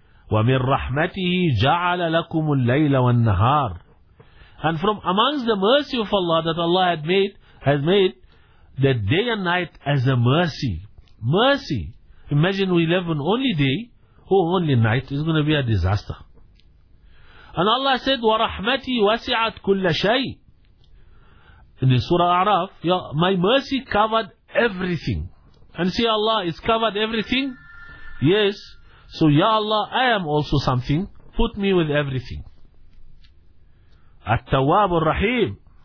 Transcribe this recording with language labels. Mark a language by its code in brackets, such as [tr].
[ar] وَمِنْ رَحْمَتِهِ جَعَلَ لَكُمُ اللَّيْلَ وَالنَّهَارِ. [en] And from amongst the mercy of Allah that Allah had made, that day and night as a mercy. Mercy. Imagine we live on only day or only night. It's going to be a disaster. And Allah said, [ar] وَرَحْمَتِي وَسِعَتْ كُلَّ شَيْءٍ. [en] In the Surah A'raf, my mercy covered everything. And see, Allah, it's covered everything. Yes. So, Ya Allah, I am also something. Put me with everything. At-Tawwab al-Rahim.